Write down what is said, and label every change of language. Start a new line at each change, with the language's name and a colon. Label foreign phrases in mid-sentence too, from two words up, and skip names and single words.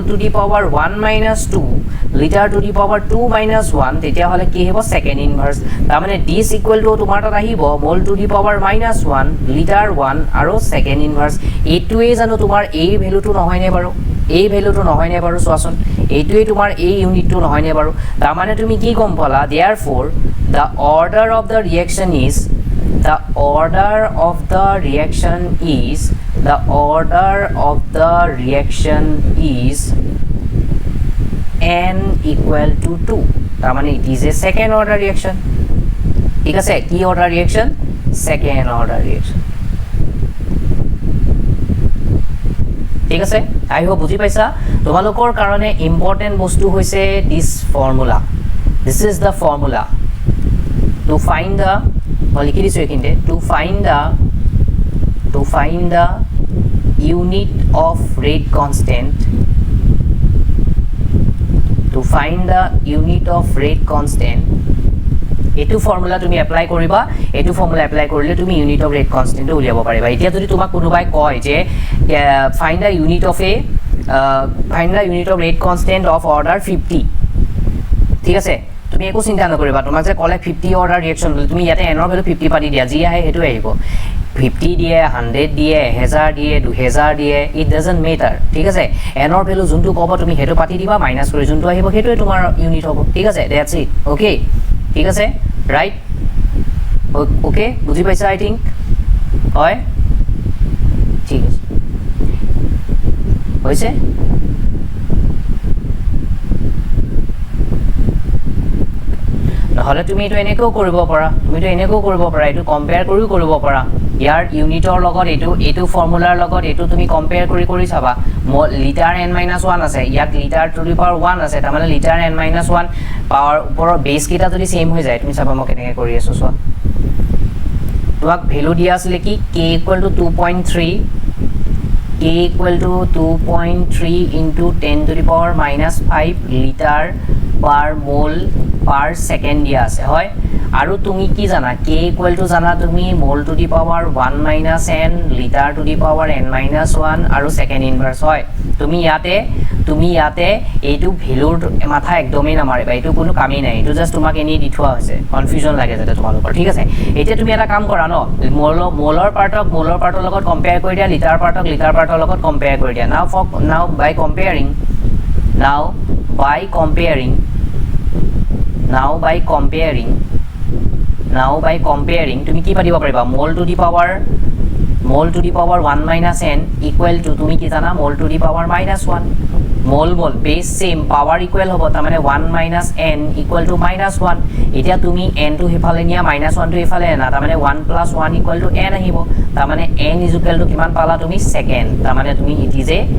English: to the power 1 minus 2 litre to the power 2 minus 1
Assamese: তেতিয়া হলে কি হ'ব
English: second inverse
Assamese: তাৰ মানে
English: this equal to
Assamese: তোমাৰ তাত আহিব
English: mole to the power minus 1 litre 1
Assamese: আৰু
English: second inverse
Assamese: এইটোৱে জানো তোমাৰ এই ভ্যালুটো নহয় নে বাৰু এই ভ্যালুটো নহয় নে বাৰু চোৱাচোন এইটোৱে তোমাৰ এই ইউনিটটো নহয় নে বাৰু তাৰ মানে তুমি কি গম পালা
English: therefore the order of the reaction is the order of the reaction is n equal to 2
Assamese: তাৰ মানে
English: it is a second order reaction
Assamese: ঠিক আছে কি
English: order reaction second order reaction
Assamese: ঠিক আছে
English: I hope
Assamese: বুজি পাইছা তোমালোকৰ কাৰণে ইম্পৰ্টেন্ট বস্তু হৈছে
English: this formula this is the formula to find the
Assamese: লিখি দিছো এখিনতে
English: to find the unit of rate constant
Assamese: এটো ফৰ্মুলা তুমি এপ্লাই কৰিবা এটো ফৰ্মুলা এপ্লাই কৰিলে তুমি
English: unit of rate constant
Assamese: উলিয়াব পাৰিবা এতিয়া যদি তোমাক কোনোবাই কয় যে
English: find the unit of rate constant of order
Assamese: 50 ঠিক আছে তুমি একো চিন্তা নকৰিবা তোমাক যে কলে 50
English: order reaction
Assamese: তুমি ইয়াতে n ৰ ভ্যালু 50 পাতি দিয়া যি আহে হেতু আহিব 50 দিয়ে 100 দিয়ে 1000 দিয়ে 2000 দিয়ে
English: it doesn't matter
Assamese: ঠিক আছে n ৰ ভ্যালু যোনটো কব তুমি হেতু পাতি দিবা মাইনাস কৰি যোনটো আহিব হেতুৱে তোমাৰ ইউনিট হ'ব ঠিক আছে
English: that's it okay
Assamese: ঠিক আছে
English: right okay
Assamese: বুজি পাইছা
English: I think
Assamese: হয় ঠিক আছে হৈছে নহলে তুমি এটো এনেকৈ কৰিব পাৰা এটো কম্পেয়াৰ কৰিব পাৰা ইয়াৰ ইউনিটৰ লগত এটো ফৰ্মুলাৰ লগত এটো তুমি কম্পেয়াৰ কৰি চাবা লিটাৰ n - 1 আছে ইয়াত
English: litre to the power 1
Assamese: আছে তাৰ মানে লিটাৰ n - 1 পাৱাৰ ওপৰৰ বেস কিটা যদি সেম হৈ যায় তুমি চাবা মই কেনেকৈ কৰি আছো চোৱা তোমাক ভ্যালু দিয়া আছিল কি k = 2.3 k =
English: 2.3 into 10 to the power -5 লিটাৰ per mole per second
Assamese: দিয়া আছে হয় আৰু তুমি কি জানা
English: k =
Assamese: জানা তুমি
English: mole to the power 1 - n litre to the power n - 1
Assamese: আৰু
English: second inverse
Assamese: হয় তুমি ইয়াতে এইটো ভ্যালুৰ মাথা একদমই নামাৰিবা এইটো কোনো কামেই নাই এইটো জাস্ট তোমাক এনি দি থোৱা হৈছে কনফিউজন লাগে যাতে তোমালোকৰ ঠিক আছে এতিয়া তুমি এটা কাম কৰা ন মোলৰ পাৰ্টৰ লগত কম্পেয়াৰ কৰি দিয়া লিটাৰ পাৰ্টৰ লগত কম্পেয়াৰ কৰি দিয়া now
English: by comparing
Assamese: তুমি কি পাতিব পাৰিবা
English: mole to the power 1 - n equal to
Assamese: তুমি কি জানা
English: mole to the power -1
Assamese: mole
English: base same power equal
Assamese: হ'ব তাৰ মানে
English: 1 - n equal to -1
Assamese: এতিয়া তুমি n টো হেফালে নিয়া -1 টো হেফালে না তাৰ মানে
English: 1 + 1 equal to n
Assamese: আহিব তাৰ মানে
English: n is equal to
Assamese: কিমান পালা তুমি সেকেন্ড তাৰ মানে তুমি
English: it is